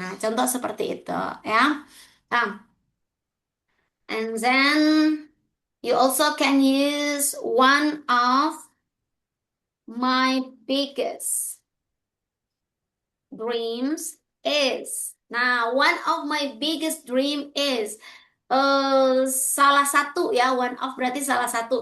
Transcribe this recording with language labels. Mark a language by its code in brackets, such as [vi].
[id] Nah, contoh seperti itu, ya. [en] Nah, and then you also can use one of my biggest dreams is. Now, one of my biggest dream is. [id] salah satu ya, [en] one of [id] berarti salah satu.